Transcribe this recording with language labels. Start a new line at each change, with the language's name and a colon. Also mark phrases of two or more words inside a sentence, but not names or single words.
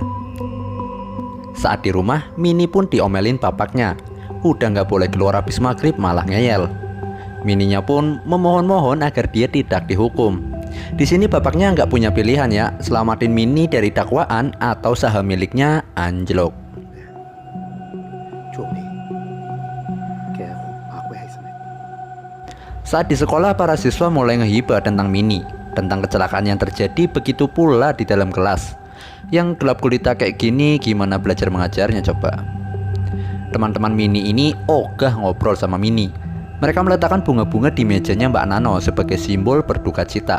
Indonesian: Saat di rumah, Mini pun diomelin bapaknya. Udah nggak boleh keluar habis maghrib malah ngeyel. Mininya pun memohon-mohon agar dia tidak dihukum. Di sini bapaknya nggak punya pilihan ya, selamatin Mini dari dakwaan atau saham miliknya anjlok.
Thai: ช่วงนี้แกคงพักไว้ให้สำเร็จ
Indonesian: Saat di sekolah, para siswa mulai ngehibah tentang Mini, tentang kecelakaan yang terjadi, begitu pula di dalam kelas. Yang gelap gulita kayak gini, gimana belajar mengajarnya coba? Teman-teman Mini ini ogah ngobrol sama Mini. Mereka meletakkan bunga-bunga di mejanya Mbak Nano sebagai simbol berduka cita.